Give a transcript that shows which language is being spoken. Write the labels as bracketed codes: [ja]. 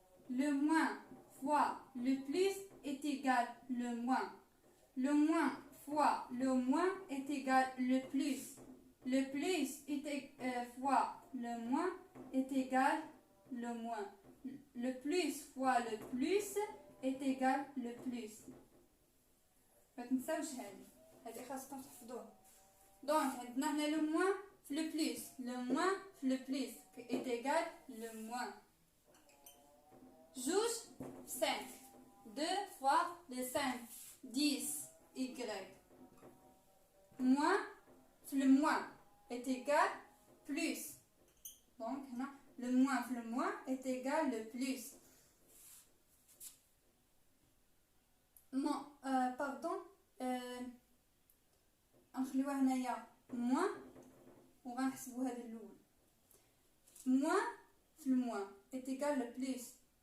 [fr] Le moins fois le plus est égal le moins. Le moins fois le moins est égal le plus. Le plus est fois le moins est égal le moins. Le plus fois le plus est égal le plus. [ar] ما تنساوش هذه خاصكم تحفظوها. دونك عندنا هنا [fr] le moins في le plus. Le moins في le plus est égal le moins. Juge 5. 2 fois le 5. 10 y. Moins le moins est égal plus. Donc, le moins est égal le plus. Non, pardon. [ar] نخليوها هنايا moins وغنحسبو هذا الاول. [fr] Moins في moins est égal le plus.